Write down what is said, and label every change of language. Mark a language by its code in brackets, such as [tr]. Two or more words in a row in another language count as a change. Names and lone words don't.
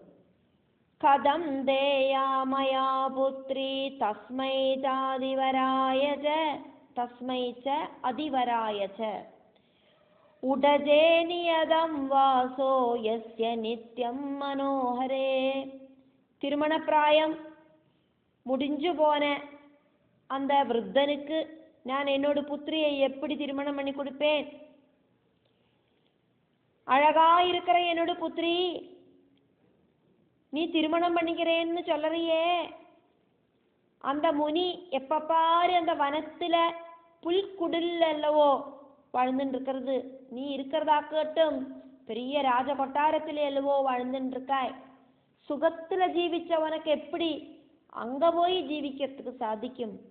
[sa] കഥം ദേയാ മയാ പുത്രീ തസ്മൈ ച അതിവരായ ച ഉടജേ നിയതം വാസോ യസ്യ നിത്യം മനോഹരേ. [ta] திருமணப்பிராயம் முடிஞ்சு போன அந்த விருத்தனுக்கு நான் என்னோட புத்திரியை எப்படி திருமணம் பண்ணி கொடுப்பேன்? அழகா இருக்கிற என்னோட புத்திரி நீ திருமணம் பண்ணிக்கிறேன்னு சொல்லறியே, அந்த முனி எப்ப பாரு அந்த வனத்துல புல்குடில் அல்லவோ வாழ்ந்துட்டு இருக்கிறது, நீ இருக்கிறதாக்கட்டும் பெரிய ராஜ கொட்டாரத்திலே அல்லவோ வாழ்ந்துட்டு இருக்காய், சுகத்துல ஜீவிச்ச உனக்கு எப்படி அங்க போய் ஜீவிக்கிறதுக்கு சாதிக்கும்?